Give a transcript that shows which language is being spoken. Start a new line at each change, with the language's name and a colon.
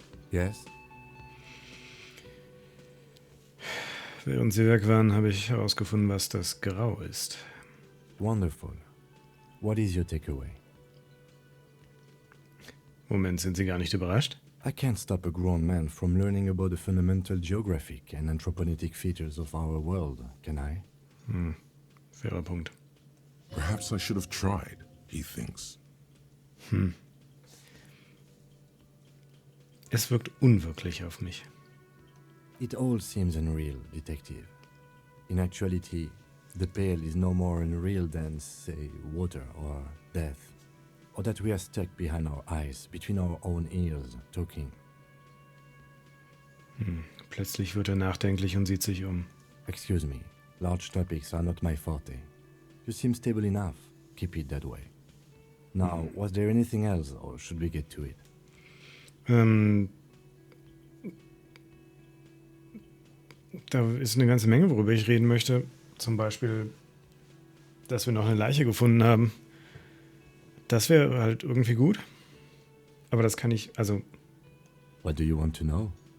English: Yes?
German: Während Sie weg waren, habe ich herausgefunden, was das Grau ist.
English: Wonderful. What is your takeaway?
German: Moment, sind Sie gar nicht überrascht?
English: I can't stop a grown man from learning about the fundamental geographic and anthropogenic features of our world, can I?
German: Fairer Punkt.
English: Perhaps I should have tried, he thinks.
German: Es wirkt unwirklich auf mich.
English: It all seems unreal, detective. In actuality, the pale is no more unreal than, say, water or death. Or that we are stuck behind our eyes, between our own ears, talking.
German: Plötzlich wird er nachdenklich und sieht sich um.
English: Excuse me, large topics are not my forte. You seem stable enough. Keep it that way. Now, was there anything else, or should we get to it?
German: Da ist eine ganze Menge, worüber ich reden möchte. Zum Beispiel, dass wir noch eine Leiche gefunden haben. Das wäre halt irgendwie gut. Aber das kann ich, also,
English: What do you want to know?